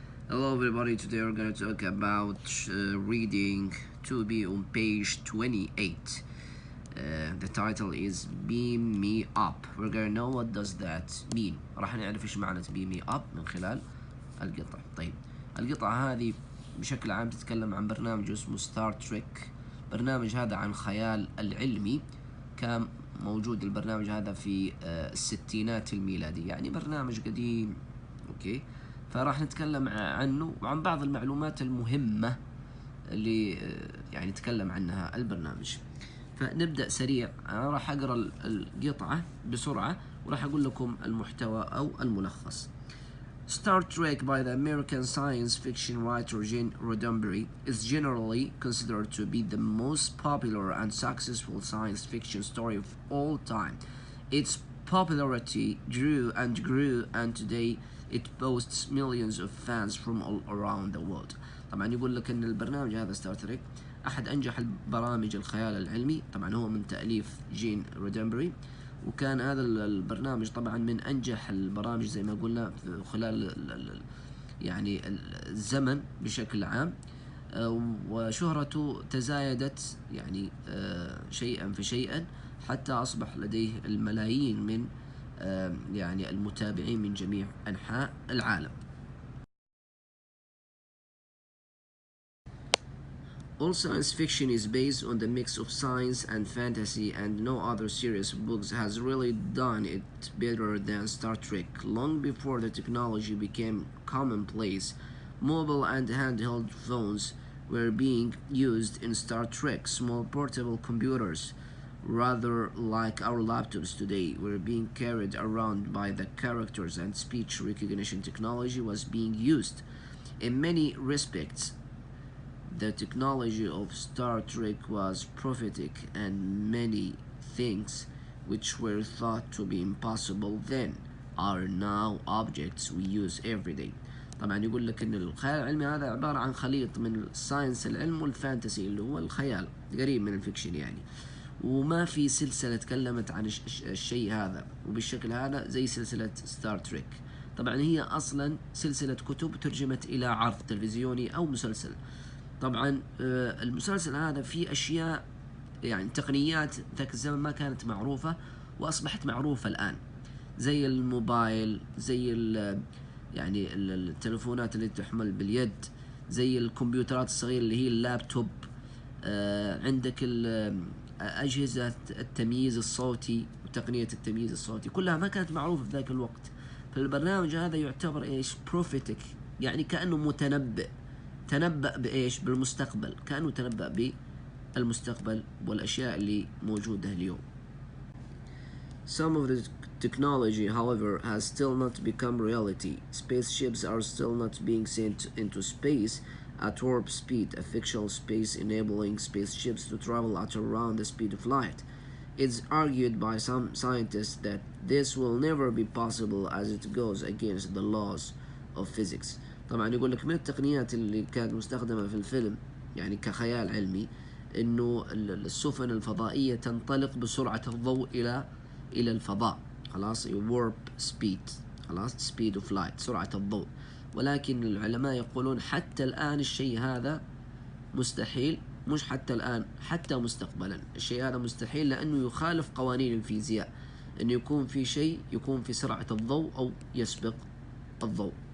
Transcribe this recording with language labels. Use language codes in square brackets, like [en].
[en] Hello everybody, today we're going to talk about reading to be on page 28. The title is Beam Me Up. We're going to know what does that mean. [ar] راح نعرف ايش معنى Beam Me Up من خلال القطعة. طيب القطعة هذه بشكل عام تتكلم عن برنامج اسمه ستار تريك. برنامج هذا عن خيال العلمي، كان موجود البرنامج هذا في الستينات الميلادية، يعني برنامج قديم. اوكي، فراح نتكلم عنه وعن بعض المعلومات المهمة اللي يعني يتكلم عنها البرنامج. فنبدأ سريع. أنا راح أقرأ القطعة بسرعة وراح أقول لكم المحتوى أو الملخص. [en] Star Trek by the American science fiction writer Gene Roddenberry is generally considered to be the most popular and successful science fiction story of all time. Its popularity grew and grew, and today it boasts millions of fans from all around the world. طبعا يقول لك ان البرنامج هذا Star Trek احد انجح البرامج الخيال العلمي، طبعا هو من تأليف جين رودنبري، وكان هذا البرنامج طبعا من انجح البرامج زي ما قلنا خلال يعني الزمن بشكل عام، وشهرته تزايدت يعني شيئا فشيئا حتى أصبح لديه الملايين من يعني المتابعين من جميع أنحاء العالم. All science fiction is based on the mix of science and fantasy, and no other series of books has really done it better than Star Trek. Long before the technology became commonplace, mobile and handheld phones were being used in Star Trek. Small portable computers, rather like our laptops today, were being carried around by the characters, and speech recognition technology was being used. In many respects, the technology of Star Trek was prophetic, and many things which were thought to be impossible then are now objects we use every day. [ar] طبعا يقول لك ان الخيال العلمي هذا عبارة عن خليط من الساينس العلم والفانتسي اللي هو الخيال، قريب من الفيكشن يعني. وما في سلسلة تكلمت عن الشيء هذا وبالشكل هذا زي سلسلة ستار تريك. طبعا هي اصلا سلسلة كتب ترجمت الى عرض تلفزيوني او مسلسل. طبعا المسلسل هذا فيه اشياء يعني تقنيات ذاك الزمن ما كانت معروفة واصبحت معروفة الان، زي الموبايل، زي يعني التلفونات اللي تحمل باليد، زي الكمبيوترات الصغيرة اللي هي اللابتوب، عندك أجهزة التمييز الصوتي وتقنية التمييز الصوتي، كلها ما كانت معروفة في ذاك الوقت. فالبرنامج هذا يعتبر ايش؟ بروفيتك، يعني كأنه متنبئ، تنبأ بإيش؟ بالمستقبل، كأنه تنبأ بالمستقبل والأشياء اللي موجودة اليوم. [en] Some of the technology, however, has still not become reality. Spaceships are still not being sent into space at warp speed, a fictional space enabling spaceships to travel at around the speed of light. It's argued by some scientists that this will never be possible as it goes against the laws of physics. [ar] طبعا يقول لك من التقنيات اللي كانت مستخدمة في الفيلم يعني كخيال علمي انه السفن الفضائية تنطلق بسرعة الضوء الى الفضاء، خلاص warp speed، خلاص speed of light، سرعة الضوء. ولكن العلماء يقولون حتى الآن الشيء هذا مستحيل، مش حتى الآن، حتى مستقبلا الشيء هذا مستحيل، لأنه يخالف قوانين الفيزياء أنه يكون في شيء يكون في سرعة الضوء أو يسبق الضوء.